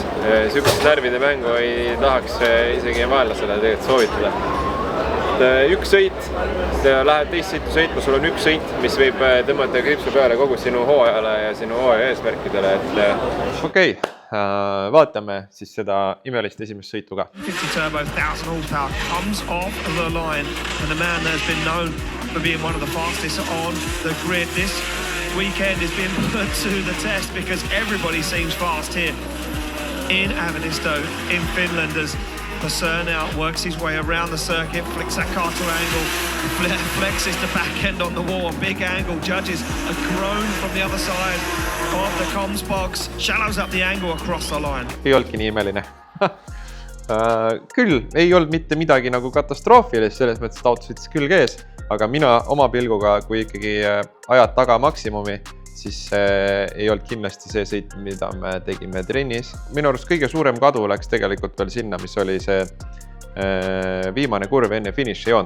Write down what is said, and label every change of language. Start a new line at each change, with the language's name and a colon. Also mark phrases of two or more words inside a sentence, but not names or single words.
Estonian: Sihukest närvide mängu ei tahaks isegi vaenlasele tegelikult soovitada. Üks sõit, lähed teist sõitu sõitma, sul on üks sõit, mis võib tõmmata kripsu peale kogu sinu hooajale ja sinu hooaja eesmärkidele. Okei, vaatame siis seda imelist esimest sõitu ka.
English: 50 turbo, 1000 horsepower comes off the line and the man that has been known for being one of the fastest on the grid this weekend is being put to the test because everybody seems fast here in Avanisto in Finland as Vasseur now works his way around the circuit, flicks that car to angle, flexes the back end on the wall, a big angle, judges a groan from the other side of the comms box, shallows up the angle across the line.
Estonian: Ei olnudki nii imeline. Küll ei olnud mitte midagi nagu katastroofilist, selles mõttes, et auto sõitis küll kees, aga mina oma pilguga, kui ikkagi ajad taga maksimumi, siis ei olnud kindlasti see sõit, mida me tegime trennis. Minu arust kõige suurem kadu läks tegelikult veel sinna, mis oli see viimane kurv enne finišijoont.